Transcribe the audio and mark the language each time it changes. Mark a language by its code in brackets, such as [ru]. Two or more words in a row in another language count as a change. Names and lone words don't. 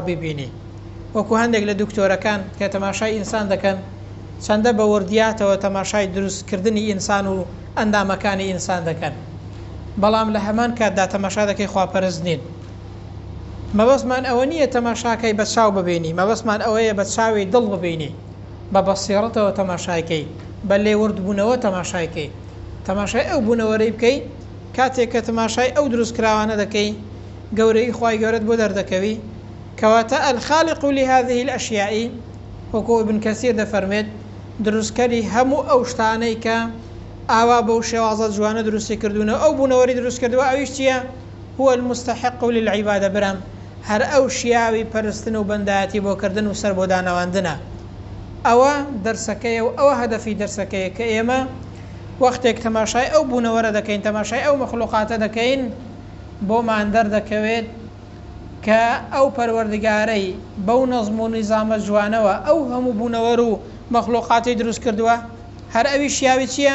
[ckb] ببینی وەکو هەندێک لە دکتۆرەکان کە تەماشای ئینسان دەکەن چەندە بە وردیاتەوە تەماشای دروستکردنی ئینسان و ئەندامەکانی ئینسان دەکەن بەڵام لە هەمان کاتدا تەماشا دەکەی خواپەرست نین مەبەستمان ئەوە نییە تەماشاکەی بە چاو ببینی مەبەستمان ئەوەیە بە چاوی دڵ ببینی بە بەسیڕەتەوە تەماشایکەی بە لێوردبوونەوە تەماشایکەی تەماشای ئەو بوونەوەرەی بکەی کاتێک کە تەماشای ئەو دروستکراوانە دەکەی گەورەی خوای گەورەت بۆ دەردەکەوی کەواتە [ar] الخالق لهذه الأشياء [ckb] وەکو ابن کەسیر دەفەرمێت دروستکەری هەموو ئەو شتانەی کە ئاوا بەو شێوازە جوانە دروستی کردوونە ئەو بوونەوەری دروست کردووە ئەویش چییە [ar] هو المستحق للعبادة [ckb] برام هەر ئەو شیاوی پەرستن و بەندایەتی بۆکردن و سەر بۆ دانەواندنە ئەوە دەرسەکەیە و ئەوە هەدەفی دەرسەکەیە کە ئێمە وەختێک تەماشای ئەو بوونەوەرە دەکەین تەماشای ئەو مەخلوقاتە دەکەین بۆمان دەردەکەوێت کە ئەو پەروەردگارەی بەو نەظم و نیزامە جوانەوە ئەو هەموو بوونەوەر و مەخلوقاتی دروست کردووە هەر ئەوی شیاوی چییە؟